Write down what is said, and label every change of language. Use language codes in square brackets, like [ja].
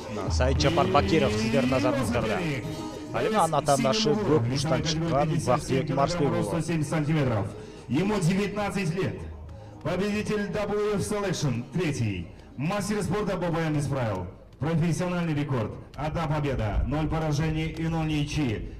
[kk] Саид Жапар Бакиров сіздердің назарыңыздарда. [ky] Ал эми анын атаандашы көк муштан чыккан Бактыбек Марсбек уулу. [ru] 170 сантиметров. Ему 19 лет. Победитель WF Selection, третий. Мастер спорта по боям без правил. Профессиональный рекорд. 1 победа, 0 поражений и 0 ничьи.